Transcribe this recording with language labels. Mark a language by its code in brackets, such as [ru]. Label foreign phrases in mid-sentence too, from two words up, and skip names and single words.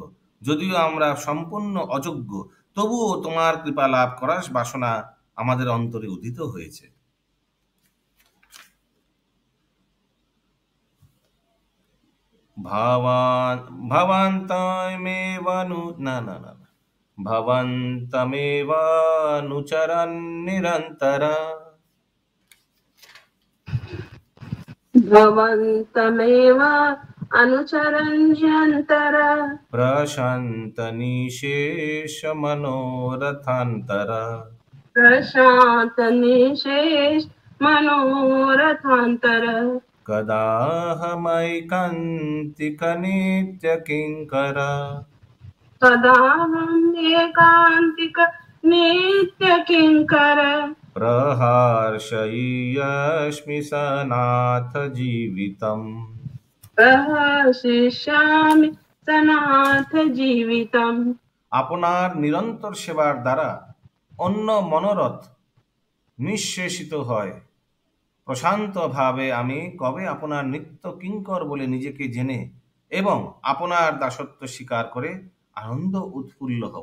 [bn] যদিও আমরা সম্পূর্ণ অযোগ্য, তবুও তোমার কৃপা লাভ করার বাসনা আমাদের অন্তরে উদিত হয়েছে। [sa] ভবন্তমেবানুচরन् নিরন্তরা, भवन्तमेव अनुचरन्त्यन्तरा, प्रशान्त निशेष मनोरथान्तरा, प्रशान्त निशेष मनोरथान्तरा। कदाहमैकान्तिक नित्य किङ्करा, तदाहम् एकान्तिक नित्य किङ्कर, प्रहर्षयिष्मि सनाथ जीवितम्, प्रहर्षिष्यामि सनाथ जीवितम। [bn] আপনার নিরন্তর সেবার দ্বারা অন্য মনোরথ নিঃশেষিত হয়। প্রশান্ত ভাবে আমি কবে আপনার নিত্য কিঙ্কর বলে নিজেকে জেনে এবং আপনার দাসত্ব স্বীকার করে আনন্দ উৎফুল্ল হব।